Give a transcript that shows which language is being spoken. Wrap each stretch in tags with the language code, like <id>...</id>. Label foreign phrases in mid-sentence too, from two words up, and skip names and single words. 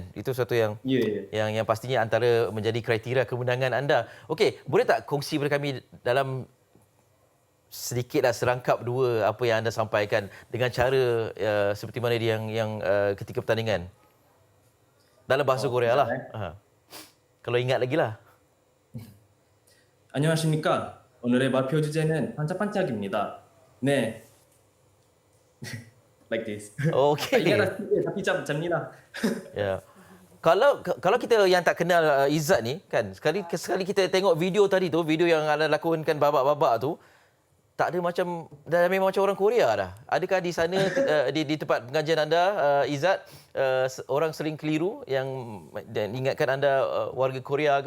<ms>Itu satu yang yang pastinya antara menjadi kriteria kemenangan anda. Okey, boleh tak kongsi kepada kami dalam sedikitlah serangkap dua apa yang anda sampaikan dengan cara seperti mana dia yang ketika pertandingan dalam bahasa Korea lah. Kalau ingat lagi lah.</ms> <ko>안녕하십니까. 오늘의 발표 주제는 반짝반짝입니다. 네.</ko> <en>Like this. Okay.</en> <ms>Ingat tapi macam ni lah. Ya. Kalau kita yang tak kenal Izzat ni kan, sekali kita tengok video tadi tu, video yang anda lakonkan babak-babak tu, tak ada macam, dah memang macam orang Korea dah. Adakah di sana di tempat pengajian anda Izzat orang sering keliru yang ingatkan anda warga Korea ke?</ms>